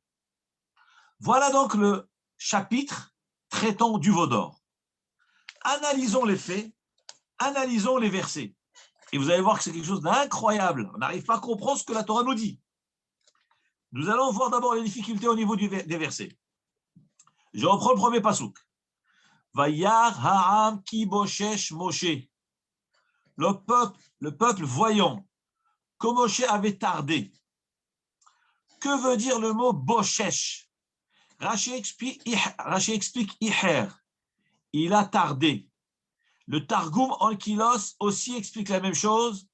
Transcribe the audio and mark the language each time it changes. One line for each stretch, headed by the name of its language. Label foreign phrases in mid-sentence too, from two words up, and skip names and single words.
French: Voilà donc le chapitre traitant du veau d'or. Analysons les faits, analysons les versets. Et vous allez voir que c'est quelque chose d'incroyable. On n'arrive pas à comprendre ce que la Torah nous dit. Nous allons voir d'abord les difficultés au niveau des versets. Je reprends le premier pasouk.
Hebrew: וירא העם כי בושש משה.
French: Le peuple voyant que Moshe avait tardé. Que veut dire le mot boshesh? Rashi explique iher. Il a tardé. Le Targum Ankylos aussi explique la même chose.